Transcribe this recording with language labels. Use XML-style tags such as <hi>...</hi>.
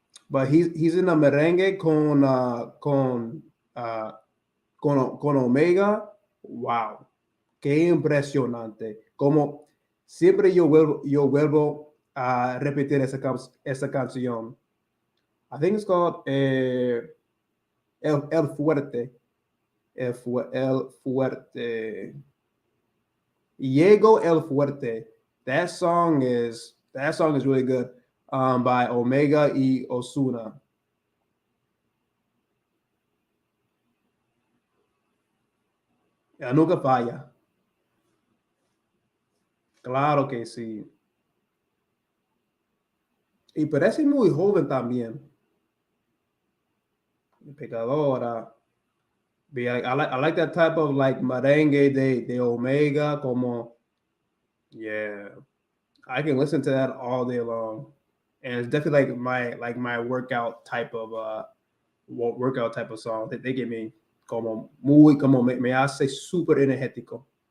<en>But he's in a merengue uh, con Omega. Wow.</en> <es>Qué impresionante. Como siempre yo vuelvo a repetir esa canción.</es> <en>I think it's called El Fuerte. El Fuerte. Diego El Fuerte. That song is really good. By Omega y Ozuna.</en> <es>Ya nunca falla. Claro que sí. Y parece muy joven también. Pecadora.</es> <en>I like that type of like merengue de Omega, como, yeah, I can listen to that all day long, and it's definitely like my workout type of song that they give me,</en> <es>como me hace súper energético.</es>